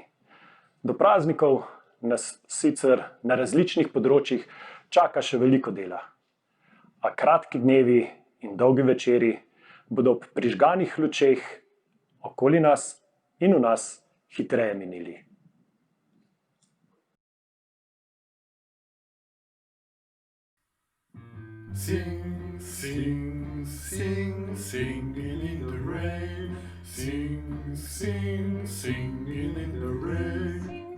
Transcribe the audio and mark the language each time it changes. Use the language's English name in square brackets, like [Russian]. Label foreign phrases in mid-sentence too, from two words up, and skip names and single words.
[Slovenian] Do praznikov nas sicer na različnih področjih čaka še veliko dela, a kratki dnevi in dolgi večeri bodo ob prižganih lučeh okoli nas in v nas hitreje minili. [English] Sing, sing, sing, singing in the rain. Sing, sing, singing in the rain.